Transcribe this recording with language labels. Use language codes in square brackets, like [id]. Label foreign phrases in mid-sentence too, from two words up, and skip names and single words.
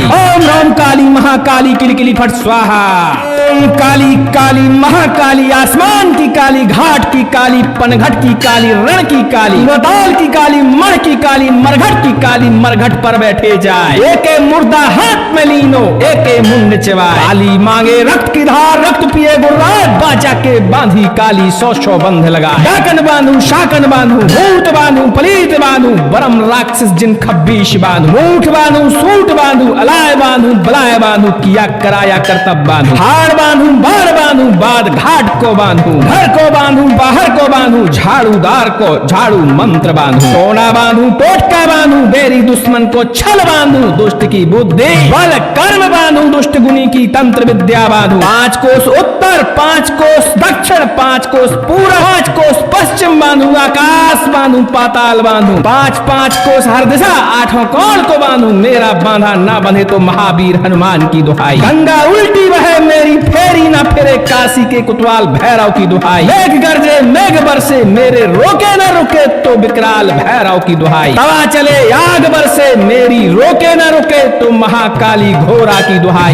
[hi] ओम राम काली महाकाली किलकिली फट स्वाहा। ओम काली काली महाकाली, आसमान की काली, घाट की काली, पनघट की काली, रण की काली, कुआंताल की काली, मण की काली, मरघट की काली। मरघट पर बैठे जाए, एके मुर्दा हाथ में लीनो, एके मुंड चबाए। काली मांगे रक्त की धार, रक्त पिए गुर्राए। बाचा के बांधी काली, 100 बंध लगाए। डाकन बांधू शाकन बांधू, भूत बांधू पलीत बांधू। बरम राक्षस जिन 26 बांधू। मूठ बांधू सूट बांधू, अलाय बांधू बलाय बांधू। किया कराया कर्तव्य बांधू, हाड़ बांधू बाढ़ बांधू। बाद घाट को बांधू, घर को बांधू बाहर को बांधू। झाड़ूदार को झाड़ू मंत्र बांधू, टोना बांधू टोटका बांधू। बेरी दुश्मन को छल बांधू, दुष्ट की बुद्धि बल बल कर्म बांधू दुष्ट गुनी की तंत्र विद्या बांधू। 5 कोस उत्तर, 5 कोस दक्षिण, 5 कोस पूर्व, 5 कोस पश्चिम बांधू। आकाश बांधू, पाताल बांधू, 5-5 कोस हर दिशा, 8 कोण को बांधू। मेरा बांधा ना बंधे तो महावीर हनुमान की दुहाई। गंगा उल्टी बहे मेरी फेरी ना फिरे, काशी के कुतवाल भैरव की दुहाई। मेघ गरजे मेघ बरसे, मेरे रोके न रुके तो विकराल भैरव की दुहाई। तवा चले आग बरसे, मेरी रोके न रुके तो महाकाली घोरा की दुहाई।